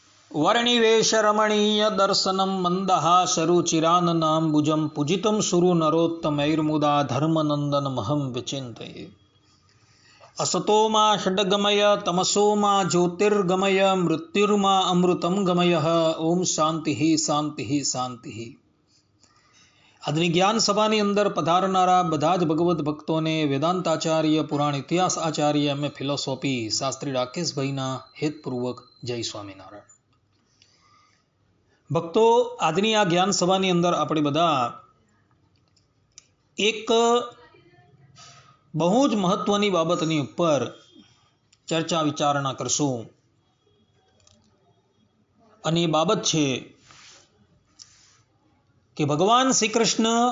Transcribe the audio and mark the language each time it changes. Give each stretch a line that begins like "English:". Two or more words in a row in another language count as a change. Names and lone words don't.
Sanskrit: वर्णिवेशरमणीय दर्शनं मन्दहासरुचिराननाम्बुजं पूजितं सुरनरोत्तमैर्मुदा धर्मनन्दनमहं विचिन्तये। असतो मा षड्गमय तमसो मा ज्योतिर्गमय मृत्युर्मा अमृतं गमय। ओम शांति शांति शांति।
Gujarati: આજની જ્ઞાન સભાની અંદર પધારનારા બધા જ ભગવત ભક્તોને વેદાંતાચાર્ય પુરાણ ઇતિહાસ આચાર્ય
English: M.A. Philosophy
Gujarati: શાસ્ત્રી રાકેશભાઈના હેતપૂર્વક જય સ્વામિનારાયણ। ભક્તો, આજની આ જ્ઞાન સભાની અંદર આપણે બધા એક બહુ જ મહત્વની બાબતની ઉપર ચર્ચા વિચારણા કરશું અને એ બાબત છે કે ભગવાન શ્રી કૃષ્ણ